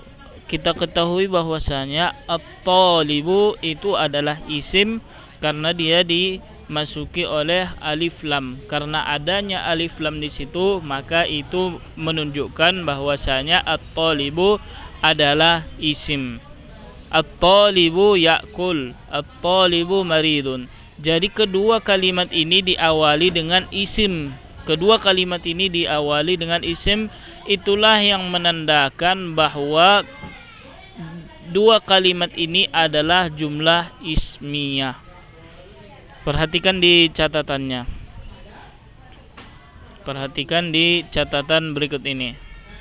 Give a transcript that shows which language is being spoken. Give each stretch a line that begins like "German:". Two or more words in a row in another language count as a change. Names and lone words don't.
Indonesian: Kita ketahui bahwasanya at-talibu itu adalah isim karena dia dimasuki oleh alif lam. Karena adanya alif lam di situ, maka itu menunjukkan bahwasanya at-talibu adalah isim.
Arabic: الطالب يأكل، الطالب مريض.
Indonesian: Jadi kedua kalimat ini diawali dengan isim. Kedua kalimat ini diawali dengan isim. Itulah yang menandakan bahwa dua kalimat ini adalah
Arabic: جملة اسمية.
Indonesian: Perhatikan di catatannya. Perhatikan di catatan berikut ini.